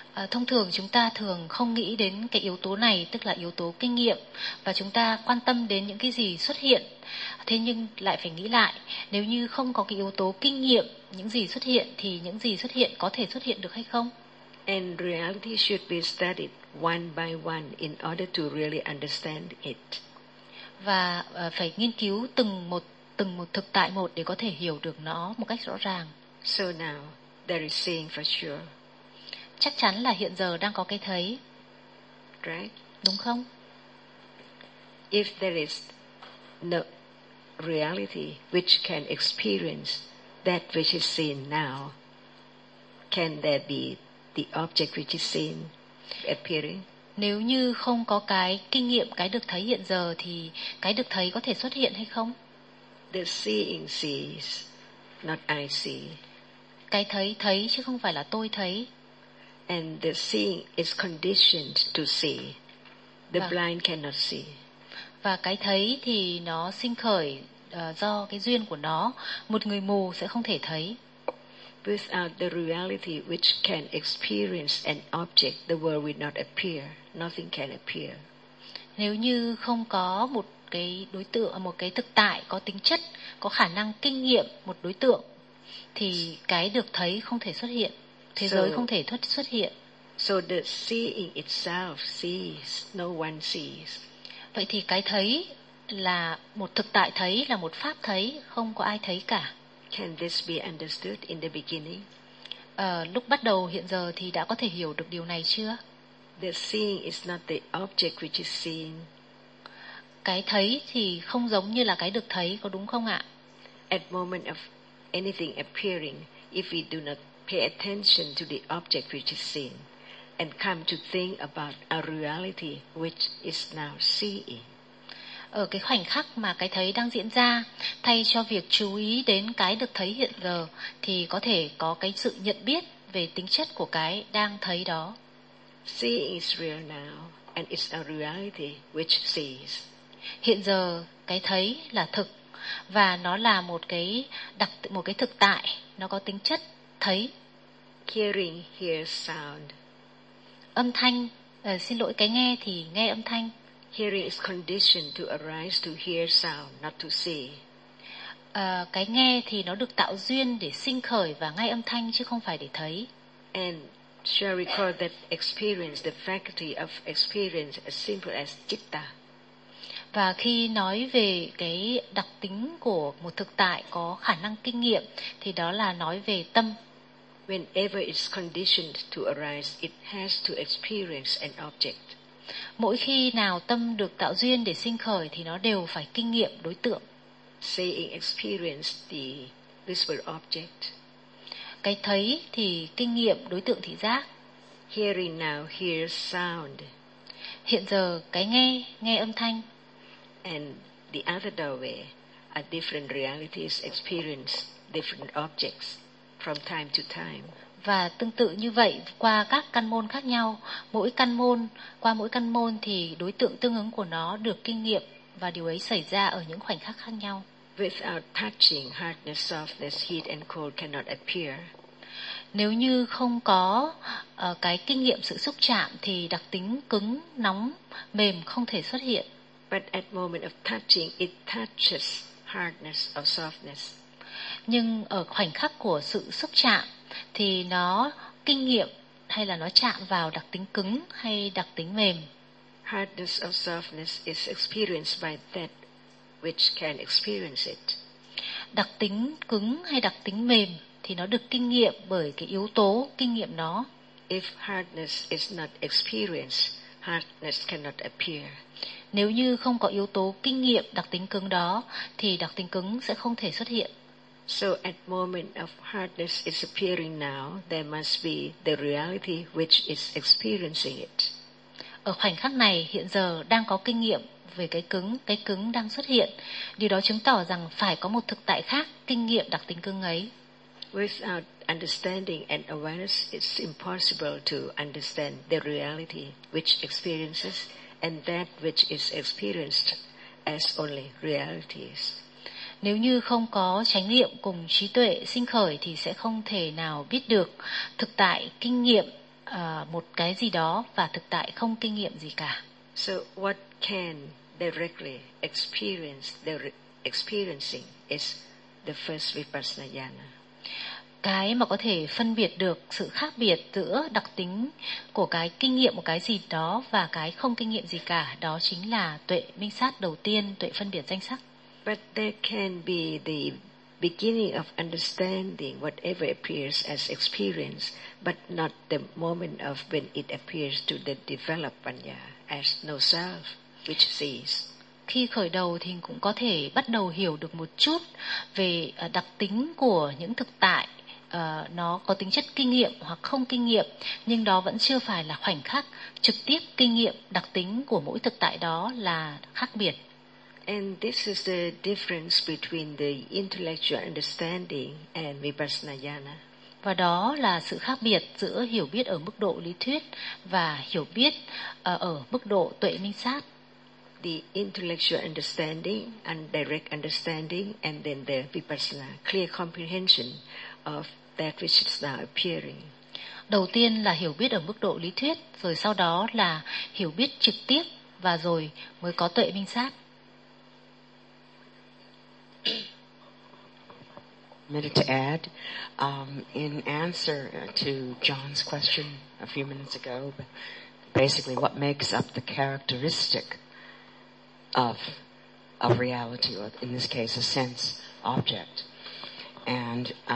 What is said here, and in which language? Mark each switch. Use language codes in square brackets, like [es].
[vi] Thông thường chúng ta thường không nghĩ đến cái yếu tố này, tức là yếu tố kinh nghiệm, và chúng ta quan tâm đến những cái gì xuất hiện. Thế nhưng lại phải nghĩ lại, nếu như không có cái yếu tố kinh nghiệm, những gì xuất hiện thì những gì xuất hiện có thể xuất hiện được hay không? [en] And reality should be studied one by one in order to really understand it. [vi] Và phải nghiên cứu từng một thực tại một để có thể hiểu được nó một cách rõ ràng. [en] So now there is seeing for sure. [vi] Chắc chắn là hiện giờ đang có cái thấy. [en] Right. [vi] Đúng không? [en] If there is no reality which can experience that which is seen now, can there be the object which is seen appearing? [vi] Nếu như không có cái kinh nghiệm, cái được thấy hiện giờ, thì cái được thấy có thể xuất hiện hay không? [en] The seeing sees, not I see. [vi] Cái thấy thấy chứ không phải là tôi thấy. [en] And the seeing is conditioned to see. The blind cannot see. [vi] Và cái thấy thì nó sinh khởi do cái duyên của nó. Một người mù sẽ không thể thấy. [en] Without the reality which can experience an object, the world will not appear. Nothing can appear. [vi] Nếu như không có một cái đối tượng, một cái thực tại có tính chất, có khả năng kinh nghiệm một đối tượng, thì cái được thấy không thể xuất hiện. Thế giới không thể xuất hiện. [en] So the seeing itself sees, no one sees. [vi] Vậy thì cái thấy là một thực tại thấy, là một pháp thấy, không có ai thấy cả. [en] Can this be understood in the beginning? [vi] lúc bắt đầu hiện giờ thì đã có thể hiểu được điều này chưa? [en] The seeing is not the object which is seen. [vi] Cái thấy thì không giống như là cái được thấy, có đúng không ạ? [en] At moment of anything appearing, if we do not pay attention to the object which is seen and come to think about a reality which is now seeing. [vi] Ở cái khoảnh khắc mà cái thấy đang diễn ra, thay cho việc chú ý đến cái được thấy hiện giờ, thì có thể có cái sự nhận biết về tính chất của cái đang thấy đó. [en] Seeing is real now, and it's a reality which sees. [vi] Hiện giờ cái thấy là thực và nó là một cái thực tại, nó có tính chất thấy. [en] Hearing hears sound. [vi] Âm thanh, xin lỗi, cái nghe thì nghe âm thanh. [en] Hearing is conditioned to arise to hear sound, not to see. [vi] Cái nghe thì nó được tạo duyên để sinh khởi và nghe âm thanh chứ không phải để thấy. [en] And shall recall that experience, the faculty of experience, as simple as citta. [vi] Và khi nói về cái đặc tính của một thực tại có khả năng kinh nghiệm thì đó là nói về tâm. [en] Whenever it's conditioned to arise, it has to experience an object. [vi] Mỗi khi nào tâm được tạo duyên để sinh khởi thì nó đều phải kinh nghiệm đối tượng. [en] Seeing experience the visible object. [vi] Cái thấy thì kinh nghiệm đối tượng thị giác. [en] Hearing now hears sound. [vi] Hiện giờ cái nghe nghe âm thanh. [en] And the other doorway, a different realities experience different objects from time to time. [vi] Và tương tự như vậy, qua các căn môn khác nhau, mỗi căn môn, qua mỗi căn môn thì đối tượng tương ứng của nó được kinh nghiệm và điều ấy xảy ra ở những khoảnh khắc khác nhau. [en] Without touching, hardness, softness, heat and cold cannot appear. [vi] Nếu như không có cái kinh nghiệm sự xúc chạm thì đặc tính cứng, nóng, mềm không thể xuất hiện. [en] But at moment of touching, it touches hardness or softness. [vi] Nhưng ở khoảnh khắc của sự xúc chạm thì nó kinh nghiệm hay là nó chạm vào đặc tính cứng hay đặc tính mềm. [en] Hardness or softness is experienced by that which can experience it. [vi] Đặc tính cứng hay đặc tính mềm thì nó được kinh nghiệm bởi cái yếu tố kinh nghiệm nó. [en] If hardness is not experienced, hardness cannot appear. [vi] Nếu như không có yếu tố kinh nghiệm đặc tính cứng đó thì đặc tính cứng sẽ không thể xuất hiện. [en] So at moment of hardness is appearing now, there must be the reality which is experiencing it. [vi] Ở khoảnh khắc này hiện giờ đang có kinh nghiệm về cái cứng đang xuất hiện. Điều đó chứng tỏ rằng phải có một thực tại khác kinh nghiệm đặc tính cứng ấy. [en] Without understanding and awareness, it's impossible to understand the reality which experiences and that which is experienced as only realities. [vi] Nếu như không có chánh niệm cùng trí tuệ sinh khởi thì sẽ không thể nào biết được thực tại kinh nghiệm một cái gì đó và thực tại không kinh nghiệm gì cả. [en] So what can directly experience the experiencing is the first vipassana jhana. [vi] Cái mà có thể phân biệt được sự khác biệt giữa đặc tính của cái kinh nghiệm một cái gì đó và cái không kinh nghiệm gì cả đó chính là tuệ minh sát đầu tiên, tuệ phân biệt danh sắc. [en] But there can be the beginning of understanding whatever appears as experience, but not the moment of when it appears to the developed panya as no self which sees. [vi] Khi khởi đầu thì cũng có thể bắt đầu hiểu được một chút về đặc tính của những thực tại nó có tính chất kinh nghiệm hoặc không kinh nghiệm, nhưng đó vẫn chưa phải là khoảnh khắc trực tiếp kinh nghiệm đặc tính của mỗi thực tại đó là khác biệt. [en] And this is the difference between the intellectual understanding and vipassana jhana. [vi] Và đó là sự khác biệt giữa hiểu biết ở mức độ lý thuyết và hiểu biết ở mức độ tuệ minh sát. [en] The intellectual understanding and direct understanding and then the vipassana, clear comprehension of that which is now appearing. [vi] Đầu tiên là hiểu biết ở mức độ lý thuyết, rồi sau đó là hiểu biết trực tiếp và rồi mới có tuệ minh sát. [en] Minute to add, in answer to John's question a few minutes ago, basically what makes up the characteristic of reality, or in this case a sense object, and